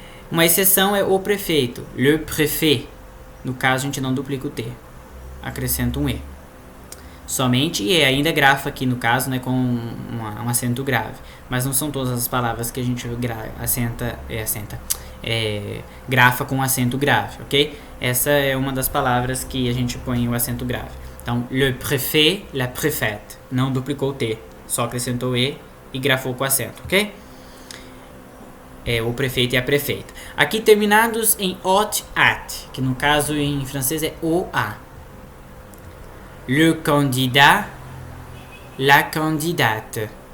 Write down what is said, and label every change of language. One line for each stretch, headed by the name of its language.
Portuguese: Uma exceção é o prefeito,
French: le préfet.
Portuguese: No caso, a gente não duplica o T, acrescenta um E. Somente E, ainda grafa aqui no caso, né, com um acento grave. Mas não são todas as palavras que a gente grafa com acento grave, ok? Essa é uma das palavras que a gente põe o acento grave.
French: Então, le préfet, la préfète.
Portuguese: Não duplicou o T, só acrescentou E e grafou com acento, ok? O prefeito e a prefeita. Aqui terminados em ot, at, que no caso em francês é OA.
French: Le candidat, la candidate.